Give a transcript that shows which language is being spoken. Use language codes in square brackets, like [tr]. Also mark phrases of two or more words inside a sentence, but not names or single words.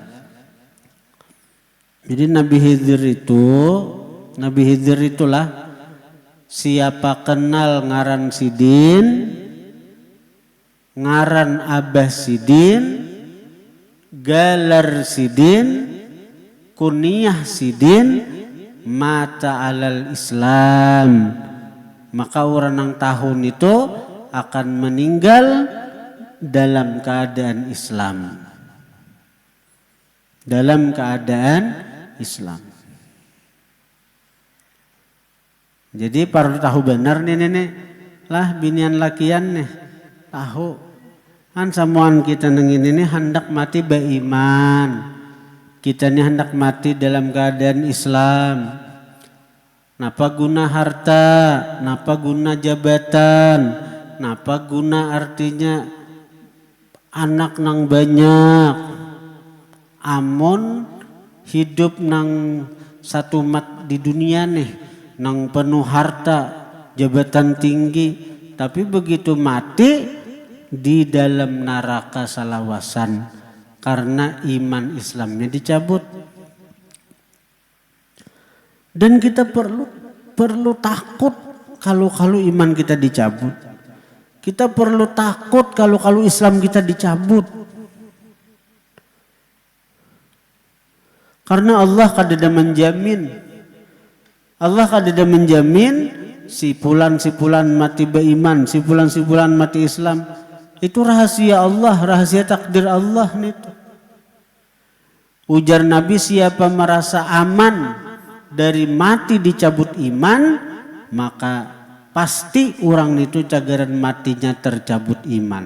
[bjn] Jadi Nabi Khidir itulah siapa kenal ngaran Sidin, ngaran Abah Sidin, galar Sidin, kunyah Sidin, [ar] مات على الإسلام, [id] maka orang yang tahun itu akan meninggal dalam keadaan Islam. Dalam keadaan Islam. [bjn] Jadi perlu tahu benar nih lah binian lakian nih tahu kan samuan kita neng ini hendak mati beriman, kita ini hendak mati dalam keadaan Islam. Napa guna harta, napa guna jabatan, napa guna artinya anak nang banyak, amun hidup nang satu mat di dunia nih, nang penuh harta, jabatan tinggi, tapi begitu mati di dalam neraka salawasan karena iman Islamnya dicabut. [id] Dan kita perlu takut kalau iman kita dicabut. Kita perlu takut kalau Islam kita dicabut. [bjn] Karena Allah kadada menjamin. Allah kadada menjamin si pulan mati beriman, si pulan mati Islam. [id] Itu rahasia Allah, rahasia takdir Allah nih. [bjn] Ujar Nabi, siapa merasa aman dari mati dicabut iman, maka pasti orang itu cagaran matinya tercabut iman.